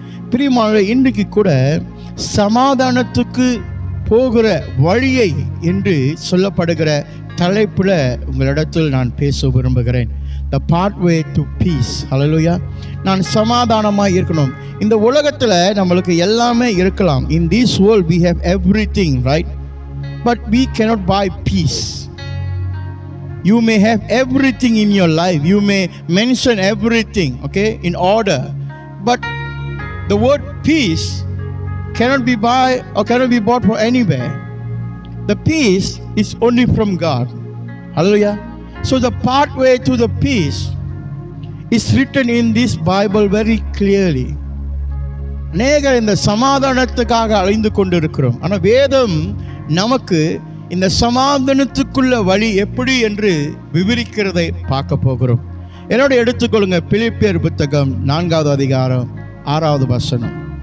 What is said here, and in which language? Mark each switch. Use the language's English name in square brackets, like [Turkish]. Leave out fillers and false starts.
[Tamil] பிரியமானவர்களே, இன்றைக்கு கூட சமாதானத்துக்கு போகிற வழியை என்று சொல்லப்படுகிற தலைப்பில் உங்களிடத்தில் நான் பேச விரும்புகிறேன். [English] The pathway to peace. Hallelujah. [Tamil] நான் சமாதானமாக இருக்கணும். இந்த உலகத்தில் நம்மளுக்கு எல்லாமே இருக்கலாம். [English] In this world we have everything, right? But we cannot buy peace. You may have everything in your life. You may mention everything, okay, in order. But the word peace cannot be bought for anywhere. The peace is only from God. Hallelujah. So the pathway to the peace is written in this Bible very clearly. [Tamil] அநேகர் இந்த சமாதானத்துக்காக அலைந்து கொண்டு இருக்கிறோம். ஆனால் வேதம் நமக்கு இந்த சமாதானத்துக்குள்ள வழி எப்படி என்று விவரிக்கிறதை பார்க்க போகிறோம். என்னோட எடுத்துக்கொள்ளுங்க, பிலிப்பியர் புத்தகம் 4வது அதிகாரம் 6வது வசனம்.